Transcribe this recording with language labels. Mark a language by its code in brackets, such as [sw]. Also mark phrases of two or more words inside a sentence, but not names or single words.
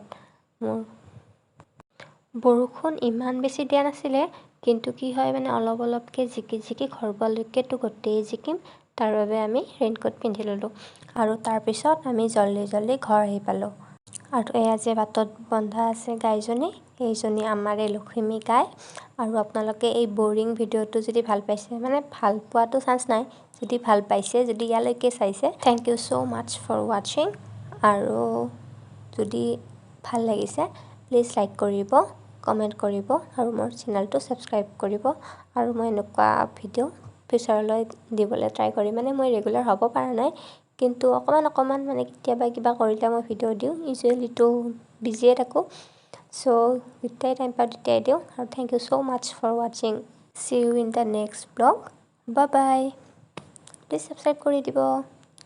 [as] মোৰ বৰষুণ ইমান বেছি দিয়া নাছিলে কিন্তু কি হয় মানে অলপকে জিকি ঘৰ পালৈকে তো গোটেই জিকিম তাৰ বাবে আমি ৰেইনকোট পিন্ধি ললো আৰু তাৰ পিছত আমি জলদি ঘৰ আহি পালো আৰু এয়া যে বাটত বন্ধা আছে গাইজনী এইজনী আমাৰে লক্ষ্মী গাই আৰু আপোনালোকে এই বোৰিং ভিডিওটো যদি ভাল পাইছে মানে ভাল পোৱাটো চান্স নাই যদি ভাল পাইছে যদি ইয়ালৈকে চাইছে [en] thank you so much for watching [as] আৰু যদি ভাল লাগিছে [en] please like [as] কৰিব কমেন্ট কৰিব আৰু মোৰ চেনেলটো সাবস্ক্ৰাইব কৰিব আৰু মই এনেকুৱা ভিডিও ফিউচাৰলৈ দিবলৈ ট্ৰাই কৰিম মানে মই ৰেগুলাৰ হ'ব পৰা নাই কিন্তু অকমান মানে কেতিয়াবা কিবা কৰিলে মই ভিডিও দিওঁ ইউজুৱেলি তো বিজিয়ে থাকো সো যেতিয়াই টাইম পাওঁ তেতিয়াই দিওঁ আৰু [en] thank you so much for watching see you in the next vlog bye bye please subscribe [as] কৰি দিব।